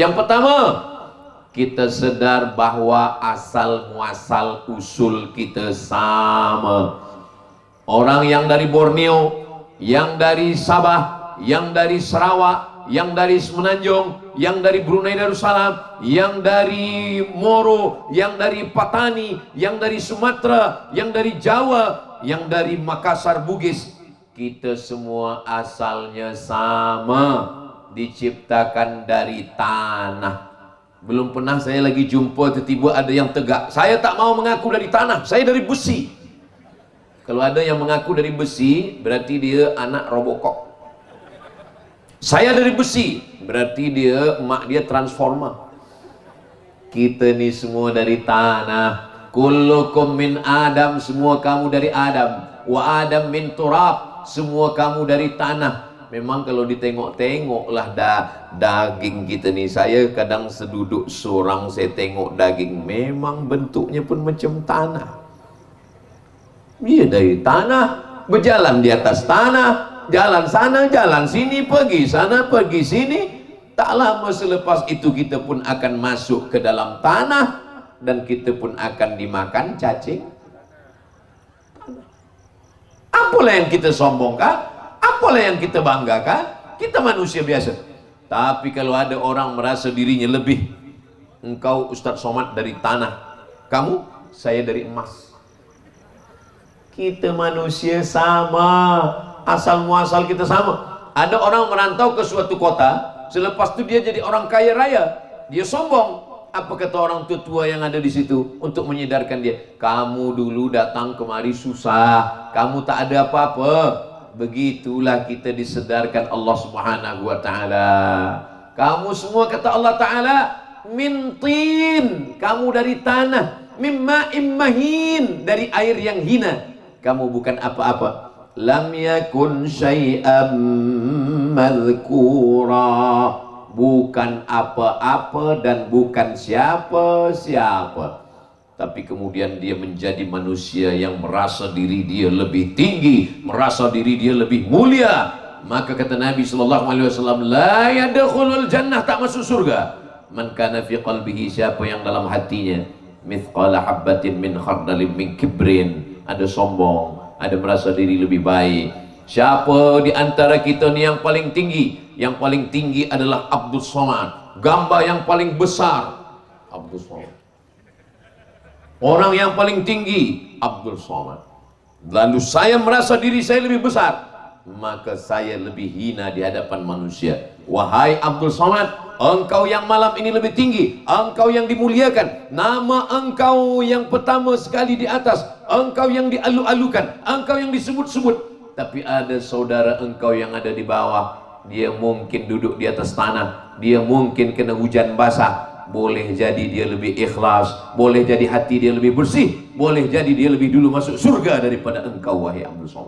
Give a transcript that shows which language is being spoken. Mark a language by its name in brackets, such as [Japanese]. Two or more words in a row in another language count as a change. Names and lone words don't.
[Malay] Yang pertama, kita sedar bahwa asal muasal usul kita sama. Orang yang dari Borneo, yang dari Sabah, yang dari Sarawak, yang dari Semenanjung, yang dari Brunei Darussalam, yang dari Moro, yang dari Patani, yang dari Sumatera, yang dari Jawa, yang dari Makassar Bugis, kita semua asalnya sama, diciptakan dari tanah. Belum pernah saya lagi jumpa tiba-tiba ada yang tegak, saya tak mau mengaku dari tanah, saya dari besi. Kalau ada yang mengaku dari besi, berarti dia anak Robocop. Saya dari besi, berarti emak dia transformer. Kita ni semua dari tanah. [Arabic] كلكم من آدم, [Malay] semua kamu dari Adam. [Arabic] وآدم من تراب, [Malay] semua kamu dari tanah. Memang kalau ditengok-tengoklah daging kita ni, saya kadang seduduk seorang saya tengok daging, memang bentuknya pun macam tanah. Dia dari tanah, berjalan di atas tanah, jalan sana, jalan sini, pergi sana, pergi sini. Tak lama selepas itu kita pun akan masuk ke dalam tanah, dan kita pun akan dimakan cacing. Apalah yang kita sombongkan, apalah yang kita banggakan, kita manusia biasa. Tapi kalau ada orang merasa dirinya lebih, engkau Ustaz Somad dari tanah, kamu, saya dari emas. Kita manusia sama, asal muasal kita sama. Ada orang merantau ke suatu kota, selepas itu dia jadi orang kaya raya, dia sombong. Apa kata orang tua yang ada di situ untuk menyedarkan dia? Kamu dulu datang kemari susah, kamu tak ada apa-apa. Begitulah kita disedarkan Allah Subhanahu wa Ta'ala. Kamu semua, kata Allah Ta'ala, [Arabic] من طين, [Malay] kamu dari tanah, [Arabic] من ماء مهين, [Malay] dari air yang hina. Kamu bukan apa-apa. [Arabic] لم يكن شيئا مذكورا, [Malay] bukan apa-apa dan bukan siapa-siapa. Tapi kemudian dia menjadi manusia yang merasa diri dia lebih tinggi, merasa diri dia lebih mulia. Maka kata Nabi SAW, [Arabic] لا يدخل الجنة, [Malay] tak masuk surga, [Arabic] من كان في قلبه, [Malay] siapa yang dalam hatinya [Arabic] مثقال حبة من خردل من كبر, [Malay] ada sombong, ada merasa diri lebih baik. Siapa di antara kita ni yang paling tinggi? Yang paling tinggi adalah Abdul Somad, gambar yang paling besar Abdul Somad. Orang yang paling tinggi Abdul Somad. Lalu saya merasa diri saya lebih besar, maka saya lebih hina di hadapan manusia. Wahai Abdul Somad, engkau yang malam ini lebih tinggi, engkau yang dimuliakan, nama engkau yang pertama sekali di atas, engkau yang dialu-alukan, engkau yang disebut-sebut. Tapi ada saudara engkau yang ada di bawah, dia mungkin duduk di atas tanah, dia mungkin kena hujan basah. Boleh jadi dia lebih ikhlas, boleh jadi hati dia lebih bersih, boleh jadi dia lebih dulu masuk surga daripada engkau, wahai Abdul Somad.